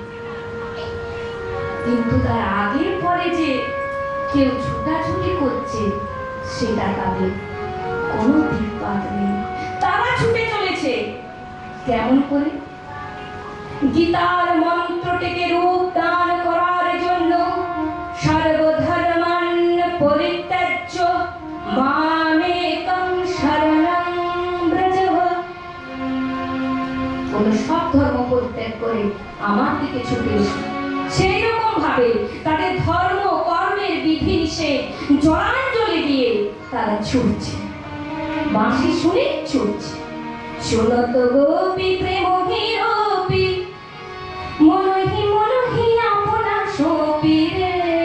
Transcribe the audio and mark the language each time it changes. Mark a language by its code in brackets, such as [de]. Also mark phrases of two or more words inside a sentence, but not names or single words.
[bn] কিন্তু তার আগে পরে যে কেউ ছুটাছুটি করছে সেটা তাদের কোনো দিকপাত নেই। তারা ছুটে চলেছে কেমন করে? গীতার মন্ত্রটিকে রূপ দান করার জন্য, [sa] সর্বধর্মান পরিত্যাজ্য মামেকং শরণং ব্রজ। [bn] সব ধর্ম পরিত্যাগ করে আমার দিকে ছুটে এসো। সেই রকম ভাবে তাদের ধর্ম কর্মের বিধি নিষেধ জলাঞ্জলি দিয়ে তারা ছুটছে, বাঁশি শুনে ছুটছে। [hi] सुनत गोपी प्रेम हिरोपि, मनहि मनहि आपना सोपि रे।